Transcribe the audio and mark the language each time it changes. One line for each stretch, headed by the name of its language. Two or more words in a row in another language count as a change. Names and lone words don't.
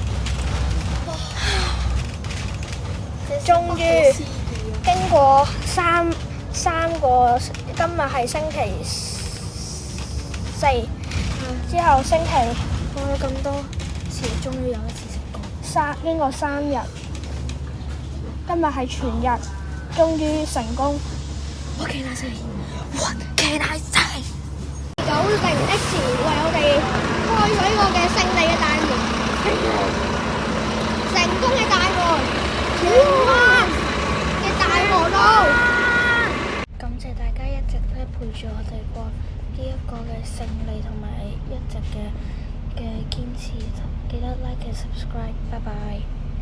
Cantonese: 終於經過三個，今日係星期四，之後星期過咗咁多次，終於有一次成功。經過3日，今日係全日，終於成功。
English: What can I say? What can I say?
Cantonese: 90X 為我哋開咗呢個嘅勝利嘅大門，成功嘅大門，荃灣嘅大河路。感謝大家一直咧陪住我哋過呢一個嘅勝利，同埋一直嘅堅持。記得
English: like and subscribe。
Cantonese: 拜拜。